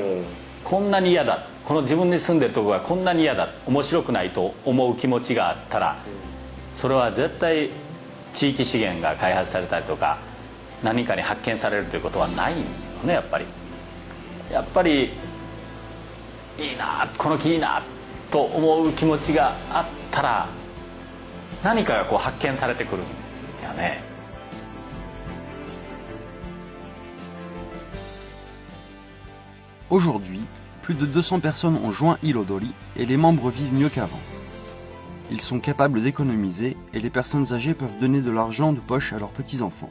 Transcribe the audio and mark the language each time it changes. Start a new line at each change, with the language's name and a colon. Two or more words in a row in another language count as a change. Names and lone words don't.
Japanese: こんなに嫌だ、この自分に住んでるとこがこんなに嫌だ、面白くないと思う気持ちがあったら、それは絶対地域資源が開発されたりとか何かに発見されるということはないんよねやっぱり。やっぱりいいなこの木いいなと思う気持ちがあったら何かがこう発見されてくるんやね。
French: Aujourd'hui, plus de 200 personnes ont joint Ilodori et les membres vivent mieux qu'avant. Ils sont capables d'économiser et les personnes âgées peuvent donner de l'argent de poche à leurs petits-enfants.